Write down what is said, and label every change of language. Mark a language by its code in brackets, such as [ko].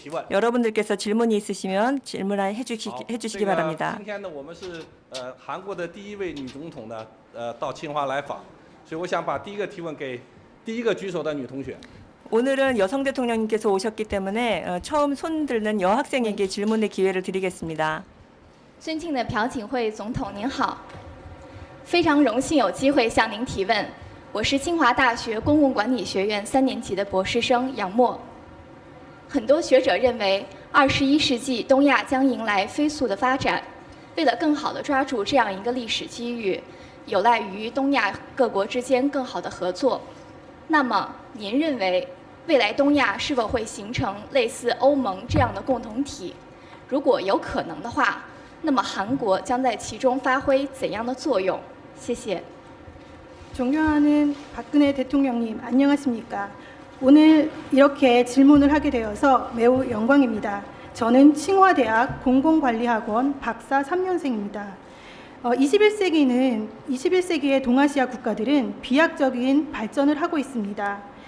[ko] 여러분들께서 질문이 있으시면 질문을 해주시기 바랍니다. [zh] 今天呢，我们是韩国的第一位女总统呢，到清华来访，所以我想把第一个提问给第一个举手的女同学。 [ko] 오늘은 여성 대통령님께서 오셨기 때문에 처음 손 들는 여학생에게 질문의 기회를 드리겠습니다. [zh] 尊敬的朴槿惠总统您好，非常荣幸有机会向您提问。我是清华大学公共管理学院3年级的博士生杨默。很多学者认为，21世纪东亚将迎来飞速的发展。为了更好地抓住这样一个历史机遇，有赖于东亚各国之间更好的合作。那么，您认为未来东亚是否会形成类似欧盟这样的共同体？如果有可能的话，那么韩国将在其中发挥怎样的作用？谢谢。 [ko] 존경하는 박근혜 대통령님, 안녕하십니까? 오늘 이렇게 질문을 하게 되어서 매우 영광입니다. 저는清华대학 공공관리학원 박사 3년생입니다. 21세기의 동아시아 국가들은 비약적인 발전을 하고 있습니다.